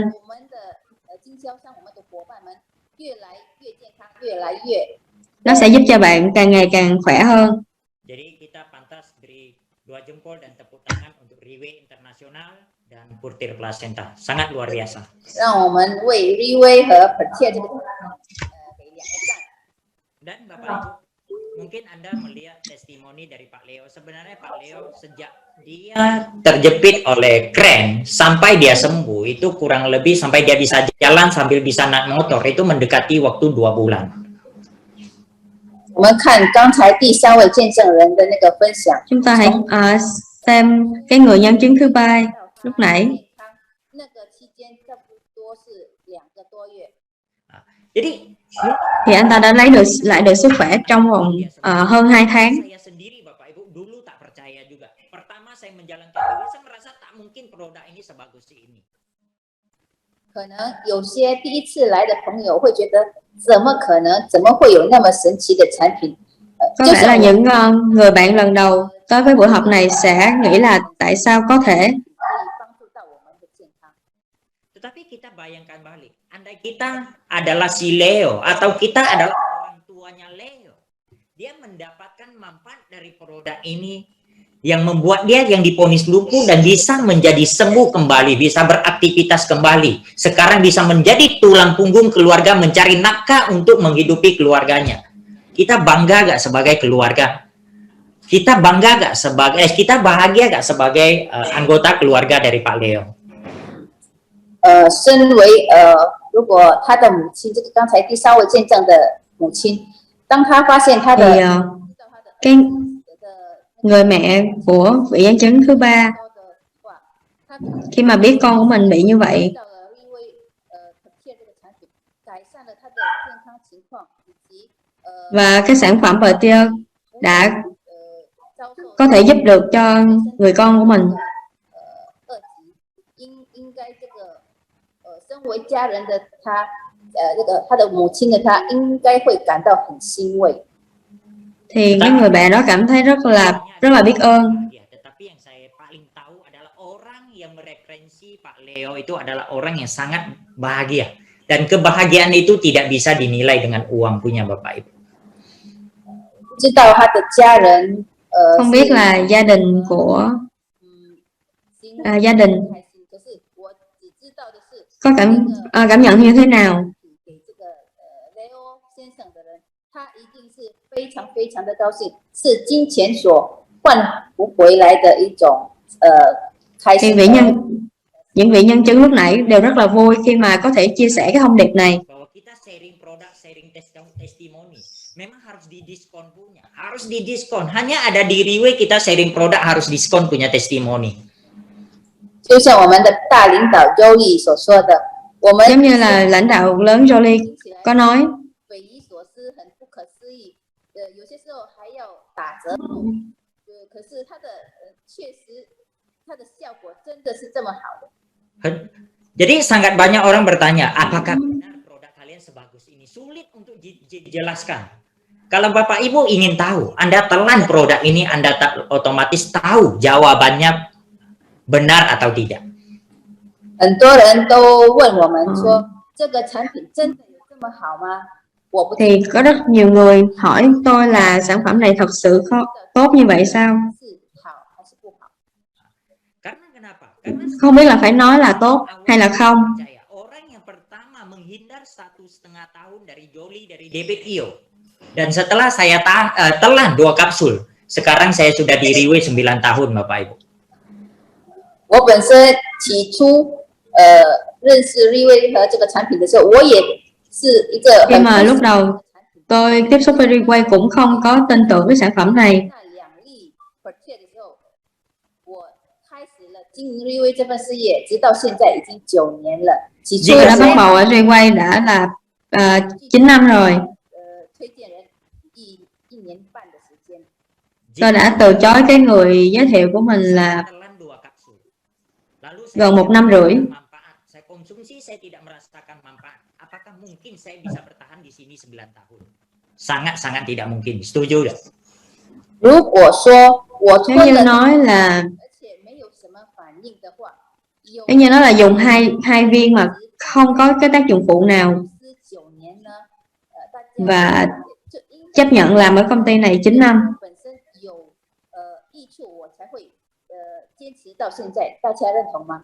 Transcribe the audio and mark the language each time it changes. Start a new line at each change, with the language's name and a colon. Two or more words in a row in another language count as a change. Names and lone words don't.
Chinese: 我们的经销商、我们的伙伴们越来越健康，越来越
Vietnamese: Nó sẽ giúp cho bạn càng ngày càng khỏe hơn.
Indonesian: Jadi kita pantas beri 2 jempol dan tepuk tangan untuk Reway Internasional dan Purtir Placenta. Sangat luar biasa.
Chinese: 让我们为 Reway 和 Pertia 这个给2个赞。
Indonesian: Dan Bapak Ibu, mungkin Anda melihat testimoni dari Pak Leo. Sebenarnya Pak Leo sejak dia terjepit oleh kren sampai dia sembuh itu kurang lebih sampai dia bisa jalan sambil bisa naik motor itu mendekati waktu 2 bulan.
Chinese: 我们看刚才第3位见证人的那个分享，
Vietnamese: Chúng ta hãy xem cái người nhân chứng thứ ba lúc nãy.
Chinese: 那个期间差不多是2个多月。
Indonesian: Jadi
Vietnamese: Thì anh ta đã lấy lại được sức khỏe trong vòng hơn 2 tháng.
Indonesian: Saya sendiri Bapak Ibu dulu tak percaya juga. Pertama saya menjalankan Reway, saya merasa tak mungkin produk ini sebagus ini.
Chinese: 可能有些第一次来的朋友会觉得，怎么可能？怎么会有那么神奇的产品？
Vietnamese: Có vẻ là những người bạn lần đầu tới với buổi họp này sẽ nghĩ là tại sao có thể.
Chinese: 可以帮助到我们的健康。
Indonesian: Tetapi kita bayangkan balik, andai kita adalah si Leo atau kita adalah orang tuanya Leo, dia mendapatkan manfaat dari produk ini yang membuat dia yang divonis lumpuh dan bisa menjadi sembuh kembali, bisa beraktivitas kembali. Sekarang bisa menjadi tulang punggung keluarga, mencari nafkah untuk menghidupi keluarganya. Kita bangga gak sebagai keluarga? Kita bangga gak sebagai, kita bahagia gak sebagai anggota keluarga dari Pak Leo?
Chinese: 身为如果他的母亲，这个刚才第3位见证的母亲，当他发现他的
Vietnamese: Thì cái người mẹ của vị nhân chứng thứ ba khi mà biết con của mình bị như vậy và cái sản phẩm Pertia đã có thể giúp được cho người con của mình,
Chinese: 应该这个身为家人的他，这个他的母亲的他应该会感到很欣慰。
Vietnamese: thì cái người mẹ đó cảm thấy rất là biết ơn.
Indonesian: Tetapi yang saya paling tahu adalah orang yang mereferensi Pak Leo itu adalah orang yang sangat bahagia, dan kebahagiaan itu tidak bisa dinilai dengan uang punya Bapak Ibu.
Chinese: 知道他的家人
Vietnamese: Không biết là gia đình của gia đình
Chinese: 可是我只知道的是
Vietnamese: có cảm nhận như thế nào.
Chinese: 给这个Leo 先生的人，他一定是非常非常的高兴，是金钱所换不回来的一种开
Vietnamese: Thì
Chinese: 心。
Vietnamese: những vị nhân chứng lúc nãy đều rất là vui khi mà có thể chia sẻ cái thông điệp này.
Indonesian: Bahwa kita sharing produk, sharing testimoni, memang harus didiskon punya, harus didiskon. Hanya ada di Reway kita sharing produk harus diskon punya testimoni.
Chinese: 就像我们的大领导 Jolie 所说的，我们
Vietnamese: Giống như là lãnh đạo lớn Jolie có nói,
Chinese: 匪夷所思，很不可思议。有些时候还要打折扣，可是它的确实它的效果真的是这么好的。
Indonesian: Jadi sangat banyak orang bertanya, apakah benar produk kalian sebagus ini? Sulit untuk dijelaskan. Kalau Bapak Ibu ingin tahu, Anda telan produk ini, Anda otomatis tahu jawabannya benar atau tidak.
Chinese: 很多人都问我们说，这个产品真的有这么好吗？我不
Vietnamese: thì có rất nhiều người hỏi tôi là sản phẩm này thật sự tốt như vậy sao?
Chinese: 是好还是不好？
Indonesian: Karena kenapa? Karena
Vietnamese: Không biết là phải nói là tốt hay là không.
Indonesian: orang yang pertama menghindar 1,5 tahun dari Jolie, dari DPTO. Dan setelah saya telan 2 kapsul, sekarang saya sudah di Reway 9 tahun, Bapak Ibu.
Chinese: 我本身起初认识利威和这个产品的时候，我也是一个
Vietnamese: Nhưng mà lúc đầu tôi tiếp xúc với Reway cũng không có tin tưởng với sản phẩm này.
Chinese: 开始了经营 Reway 这份事业，直到现在已经9年了。起初
Vietnamese: Tôi
Chinese: 的
Vietnamese: đã
Chinese: 时
Vietnamese: bắt
Chinese: 候，
Vietnamese: đầu ở Reway đã là 9 năm rồi.
Chinese: 推荐人一年半的时间。
Vietnamese: Tôi đã từ chối cái người giới thiệu của mình là
Indonesian: Telan 2 kapsul. Lalu
Vietnamese: gần 1 năm rưỡi.
Indonesian: manfaat. Saya konsumsi, saya tidak merasakan manfaat. Apakah mungkin saya bisa bertahan di sini 9 tahun? Sangat-sangat tidak mungkin. Setuju nggak?
Chinese: 如果说我
Vietnamese: Nếu
Chinese: 吞
Vietnamese: như
Chinese: 了，
Vietnamese: nói là
Chinese: 而且没有什么反应的话，有
Vietnamese: nếu như nó là dùng hai viên mà không có cái tác dụng phụ nào
Chinese: 9 年呢，大家
Vietnamese: và
Chinese: 就应该
Vietnamese: chấp nhận làm ở công ty này 9 năm
Chinese: 本身有益处，我才会坚持到现在，大家认同吗？